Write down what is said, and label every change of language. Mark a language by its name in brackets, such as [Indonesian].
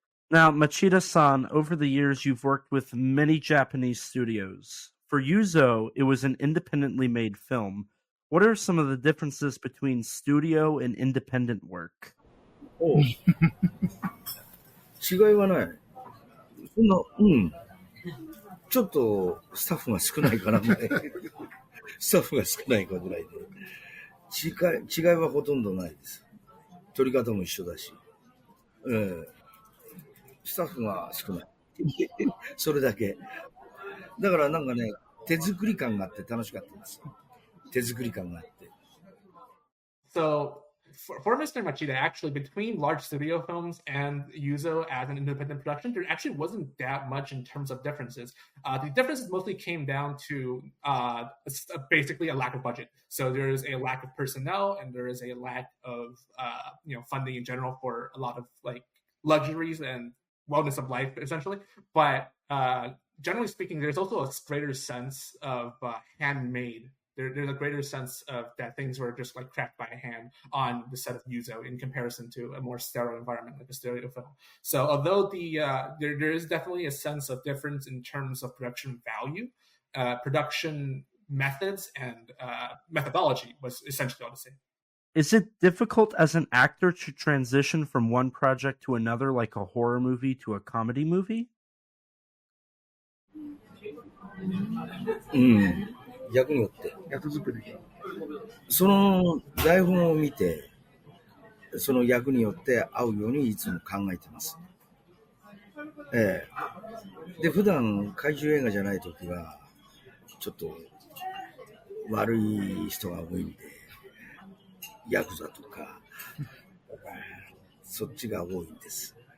[English] Now, Machida-san, over the years, you've worked with many Japanese studios. For Yuzo, it was an independently made film. What are some of the differences between studio and independent work? [Japanese] 違いはない。そんな、ちょっとスタッフが少ないかなぐらい。スタッフが少ないかぐらいで。違いはほとんどないです。撮り方も一緒だし。スタッフが少ない。それだけ。だからなんかね、手作り感があって楽しかったです。手作り感があって。 [English] So, for Mr. Machida, actually, between large studio films and Yuzo as an independent production, there actually wasn't that much in terms of differences. The differences mostly came down to basically a lack of budget. So there is a lack of personnel, and there is a lack of funding in general for a lot of like luxuries and wellness of life, essentially. But generally speaking, there's also a greater sense of handmade. There's a greater sense of that things were just like cracked by hand on the set of Yuzo in comparison to a more sterile environment like a studio film. So although there is definitely a sense of difference in terms of production value, production methods and methodology was essentially all the same. Is it difficult as an actor to transition from one project to another, like a horror movie to a comedy movie? [Japanese] 役によってその台本を見てその役によって合うようにいつも考えてます。で普段怪獣映画じゃない時はちょっと悪い人が多いんでヤクザとかそっちが多いんです。